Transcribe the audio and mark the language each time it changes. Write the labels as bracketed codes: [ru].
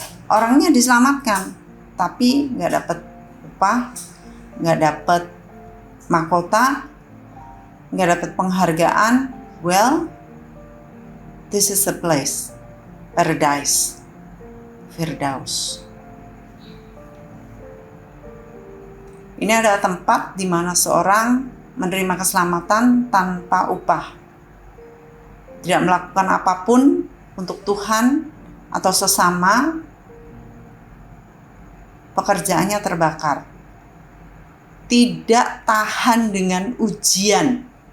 [id] Orangnya diselamatkan, tapi nggak dapat upah, nggak dapat mahkota, nggak dapat penghargaan. [en] This is a place, paradise, Firdaus. [id] Ini adalah tempat di mana seorang menerima keselamatan tanpa upah, tidak melakukan apapun untuk Tuhan atau sesama. Pekerjaannya terbakar, tidak tahan dengan ujian.